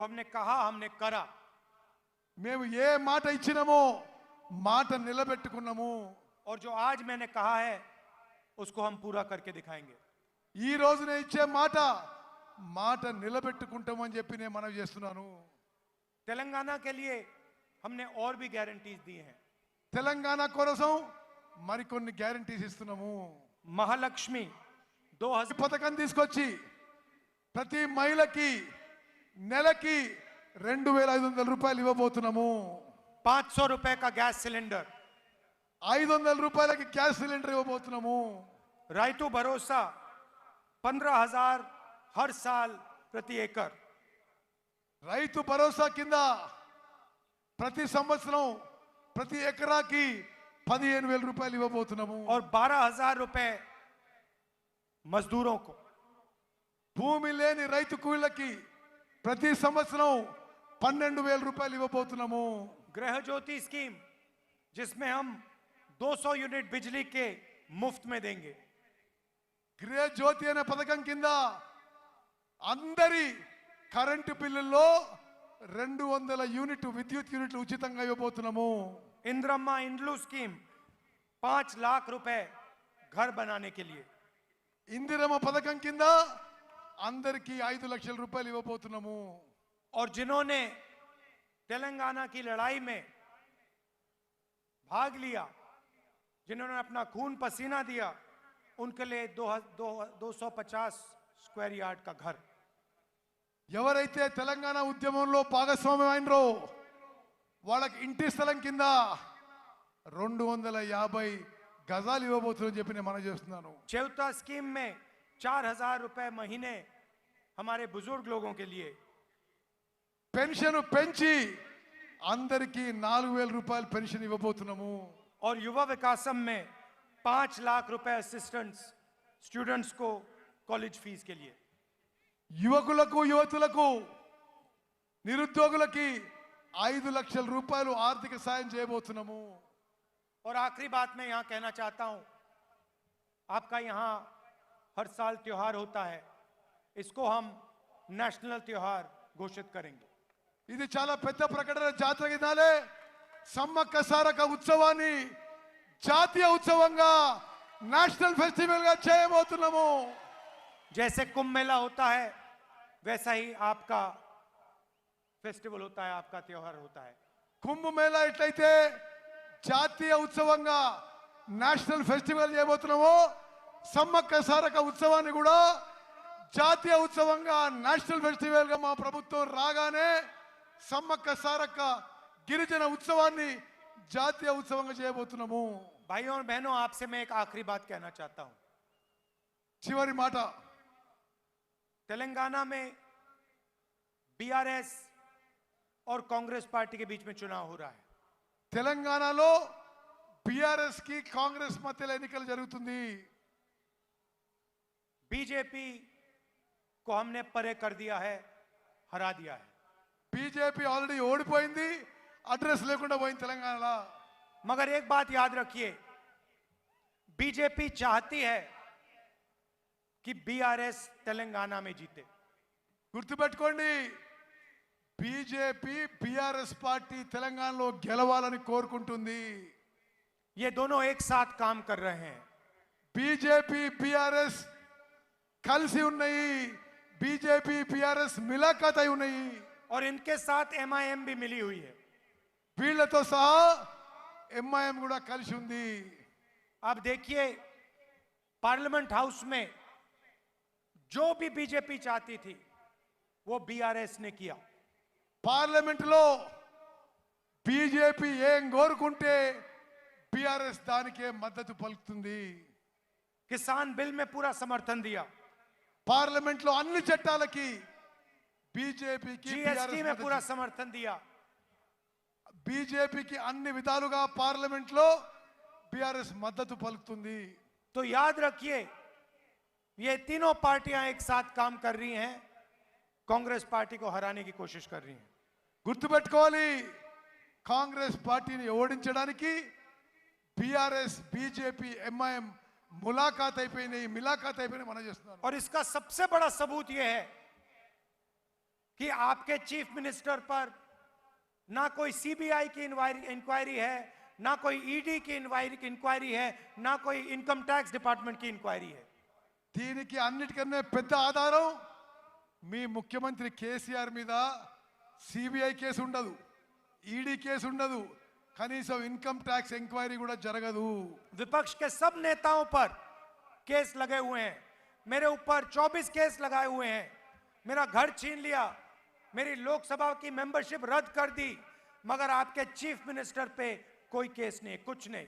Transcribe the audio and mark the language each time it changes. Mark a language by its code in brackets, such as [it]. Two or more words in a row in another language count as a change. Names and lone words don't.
[hi] हमने कहा, हमने करा। [te] మేము ఏ మాట ఇచ్చినామో మాట నిలబెట్టుకున్నాము [hi] और जो आज मैंने कहा है उसको हम पूरा करके दिखाएंगे। [te] ఈ రోజున ఇచ్చే మాట మాట నిలబెట్టుకుంటామని చెప్పి నేను మనవి చేస్తున్నాను। [hi] तेलंगाना के लिए हमने और भी गारंटीज दी हैं। [te] తెలంగాణ కోసం మరికొన్ని గ్యారెంటీస్ ఇస్తున్నాము। [hi] महालक्ष्मी 2000 [te] పథకం తీసుకొచ్చి ప్రతి మహిళకి నెలకి 2500 రూపాయలు ఇవ్వబోతున్నాము। [hi] 500 रुपए का गैस सिलेंडर, [te] 500 రూపాయలకి గ్యాస్ సిలిండర్ ఇవ్వబోతున్నాము। [hi] रायतु भरोसा 15,000 हर साल प्रति एकड़। [te] రైతు భరోసా కింద ప్రతి సంవత్సరం ప్రతి ఎకరాకి 15,000 రూపాయలు ఇవ్వబోతున్నాము। [hi] और 12,000 रुपए मजदूरों को। [te] భూమి లేని రైతు కూలీలకి ప్రతి సంవత్సరం 12,000 రూపాయలు ఇవ్వబోతున్నాము। [hi] गृह ज्योति स्कीम जिसमें हम 200 यूनिट बिजली के मुफ्त में देंगे। [te] గృహ జ్యోతి అనే పథకం కింద అందరి కరెంటు బిల్లుల్లో 200 యూనిట్ విద్యుత్ యూనిట్లు ఉచితంగా ఇవ్వబోతున్నాము। [hi] इंद्रम्मा इंड्लू स्कीम 5 लाख रुपए घर बनाने के लिए। [te] ఇందిరమ్మ పథకం కింద అందరికీ 5 లక్షల రూపాయలు ఇవ్వబోతున్నాము। [hi] और जिन्होंने तेलंगाना की लड़ाई में भाग लिया, जिन्होंने अपना खून पसीना दिया, उनके लिए 250 [en] square yard [hi] का घर। [te] ఎవరైతే తెలంగాణ ఉద్యమంలో భాగస్వామ్యం అయినరో వాళ్ళకి ఇంటి స్థలం కింద 250 గజాలు ఇవ్వబోతున్నారని చెప్పి నేను మనవి చేస్తున్నాను। [hi] चेवता स्कीम में 4,000 रुपए महीने हमारे बुजुर्ग लोगों के लिए। [te] పెన్షన్ పెంచి అందరికీ 4,000 రూపాయలు పెన్షన్ ఇవ్వబోతున్నాము। [hi] और युवा विकासम में 5 लाख रुपए [en] assistance students [hi] को कॉलेज फीस के लिए। [te] యువకులకు యువతులకు నిరుద్యోగులకి 5 లక్షల రూపాయలు ఆర్థిక సాయం చేయబోతున్నాము। [hi] और आखिरी बात मैं यहां कहना चाहता हूं, आपका यहां हर साल त्योहार होता है, इसको हम नेशनल त्योहार घोषित करेंगे। [te] ఇది చాలా పెద్ద ప్రకటన। జాతర దినాలే సమ్మక్క సారక ఉత్సవాన్ని జాతీయ ఉత్సవంగా [en] national festival [te] గా చేయబోతున్నాము। [hi] जैसे कुंभ मेला होता है वैसा ही आपका फेस्टिवल होता है, आपका त्योहार होता है। [te] కుంభ మేళా ఎట్లయితే జాతీయ ఉత్సవంగా [en] national festival [te] చేయబోతున్నామో సమ్మక్క సారక ఉత్సవాన్ని కూడా జాతీయ ఉత్సవంగా [en] national festival [te] గా మా ప్రభుత్వం రాగానే సమ్మక్క సారక్క గిరిజన ఉత్సవాన్ని జాతీయ ఉత్సవంగా చేయబోతున్నాము। [hi] भाइयों और बहनों, आपसे मैं एक आखिरी बात कहना चाहता हूं। [te] చివరి మాట, [hi] तेलंगाना में बीआरएस और कांग्रेस पार्टी के बीच में चुनाव हो रहा है। [te] తెలంగాణలో బీఆర్ఎస్ కి కాంగ్రెస్ మధ్యలో ఎన్నికలు జరుగుతుంది। [hi] बीजेपी को हमने परे कर दिया है, हरा दिया है। [te] బీజేపీ ఆల్రెడీ ఓడిపోయింది, అడ్రస్ లేకుండా పోయింది తెలంగాణలో। [hi] मगर एक बात याद रखिए, बीजेपी चाहती है कि बीआरएस तेलंगाना में जीते। [te] గుర్తుపెట్టుకోండి, బీజేపీ బీఆర్ఎస్ పార్టీ తెలంగాణలో గెలవాలని కోరుకుంటుంది। [hi] ये दोनों एक साथ काम कर रहे हैं। [te] బీజేపీ బీఆర్ఎస్ కలిసి ఉన్నాయి, బీజేపీ బీఆర్ఎస్ మిలాఖాత్ అయి ఉన్నాయి। [hi] और इनके साथ एमआईएम भी मिली हुई है। [te] వీళ్ళతో సహా ఎంఐఎం కూడా కలిసి ఉంది। [hi] अब देखिए, [en] parliament house [hi] में जो भी बीजेपी चाहती थी वो बीआरएस ने किया। [te] పార్లమెంట్ లో బీజేపీ ఏం కోరుకుంటే బీఆర్ఎస్ దానికే మద్దతు పలుకుతుంది। [hi] किसान बिल में पूरा समर्थन दिया, [te] పార్లమెంట్ లో అన్ని చట్టాలకి బీజేపీకి [hi] जीएसटी में पूरा समर्थन दिया। [te] బీజేపీకి అన్ని విధాలుగా పార్లమెంట్ లో బీఆర్ఎస్ మద్దతు పలుకుతుంది। [hi] तो याद रखिए, ये तीनों पार्टियां एक साथ काम कर रही हैं, कांग्रेस पार्टी को हराने की कोशिश कर रही हैं। [te] గుర్తుపెట్టుకోవాలి, కాంగ్రెస్ పార్టీని ఓడించడానికి బీఆర్ఎస్ బీజేపీ ఎంఐఎం मुलाकात मिलाकात मन। [hi] और इसका सबसे बड़ा सबूत यह है कि आपके [en] chief minister [hi] पर ना कोई सीबीआई की इंक्वायरी है, ना कोई ईडी की इंक्वायरी है, ना कोई [en] income tax department [hi] की इंक्वायरी है। [te] దీనికి అన్నిటికన్నా పెద్ద ఆధారం మీ ముఖ్యమంత్రి కేసీఆర్ మీద సిబిఐ కేసు ఉండదు, ఈడీ కేసు ఉండదు, కనీసం [en] income tax enquiry [te] కూడా జరగదు। [hi] विपक्ष के सब नेताओं पर केस लगे हुए हैं, मेरे ऊपर 24 केस लगाए हुए हैं, मेरा घर छीन लिया, मेरी लोकसभा की मेंबरशिप रद्द कर दी, मगर आपके [en] chief minister [hi] पे कोई केस नहीं, कुछ नहीं।